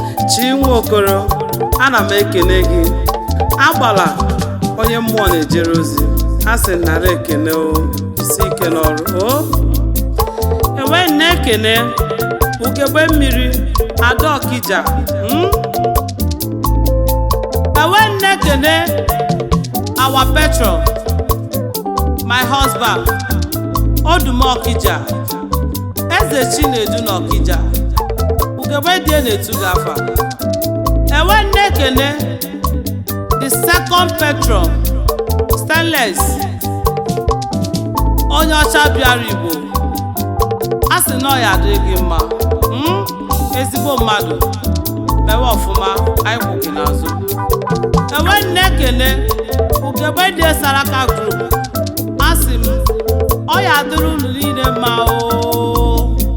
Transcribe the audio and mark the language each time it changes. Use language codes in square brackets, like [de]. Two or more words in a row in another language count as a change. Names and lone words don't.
[ig] Chi nwa Okoro, ana m ekene gị. Agbala onye mmụọ na-ejere ozi, a sị m nara ekene o, isi ike n'ọrụ o. Enwe m na-ekene Ugegbe Mmiri, Ada Okija, hmm? Enwe m na-ekene [en] our patron, my husband, [ig] Oduma Okija, Eze Chinedu na Okija, Ugegbe dị na-etu gị afa. Enwe m na-ekene [en] the second patron, [ig] Stainless, onye ọcha bịara Igbo, a sị na ọ ya adịrị gị mma. Hmm? Ezigbo mmadụ, mewe ọfụma, anyị kwụ gị n'azụ. Enwe m na-ekene Ugegbe dị Saraka Group, a sị m, ọ ya adịrị unu niile mma o.